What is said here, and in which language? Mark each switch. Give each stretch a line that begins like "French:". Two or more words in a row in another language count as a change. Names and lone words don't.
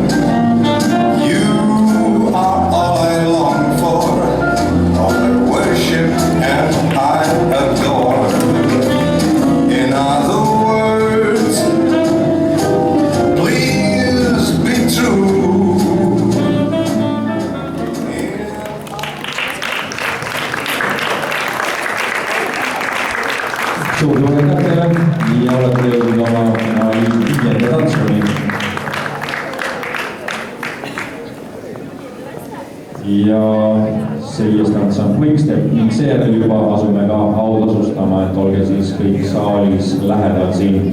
English: You are all I long for, all I worship and I adore. In other words, please be true.
Estonian: Suur aitäh teile ja olete jõudnud oma viienda tantsuni. Ja sellist tants on quickstep ning seejärel juba asume ka autasustama, et olge siis kõik saalis lähedal siin.